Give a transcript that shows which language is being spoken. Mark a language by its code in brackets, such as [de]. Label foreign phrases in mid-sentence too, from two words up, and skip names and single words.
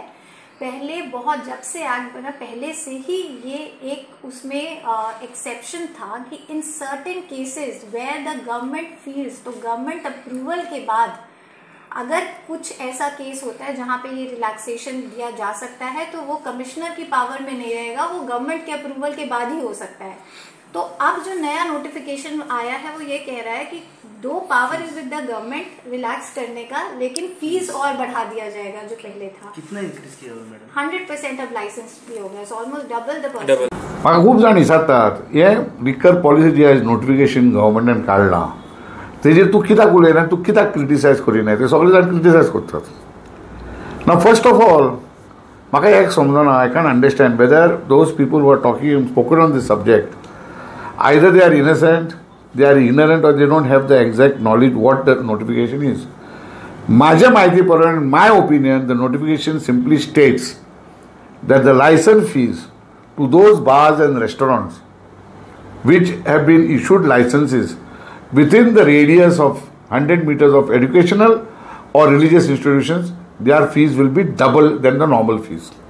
[hi] पहले बहुत जब से एक्ट बना पहले से ही ये एक उसमें एक्सेप्शन था कि [en] in certain cases where the government feels [hi] तो गवर्नमेंट अप्रूवल के बाद अगर कुछ ऐसा केस होता है जहां पे ये रिलैक्सेशन दिया जा सकता है तो वो कमिश्नर की पावर में नहीं रहेगा. वो गवर्नमेंट के अप्रूवल के बाद ही हो सकता है. तो अब जो नया नोटिफिकेशन आया है वो ये कह रहा है कि [en] that power is with the government [hi] रिलैक्स करने का लेकिन फीस और बढ़ा दिया जाएगा जो पहले था. कितना इंक्रीज किया मैडम? [en] 100% of license fee हो गया. almost double the percent. [kok] म्हाका खूब जाण विचारतात हे [en] liquor policy [kok] जी आहे नोटिफिकेशन गव्हर्मेंटान काढला तेजेर तूं कित्याक उलयना तूं कित्याक क्रिटिसायज करिना ते सगळे जाण क्रिटिसायज करतात. नाव [en] first of all [kok] म्हाका एक समजना. [en] I can understand whether those people who are talking spoken on this subject either they are innocent, they are ignorant or they don't have the exact knowledge what the notification is. [mr] माझ्या माहितीप्रमाणे [en] my opinion the notification simply states that the license fees to those bars and restaurants which have been issued licenses within the radius of 100 meters of educational or religious institutions, their fees will be double than the normal fees.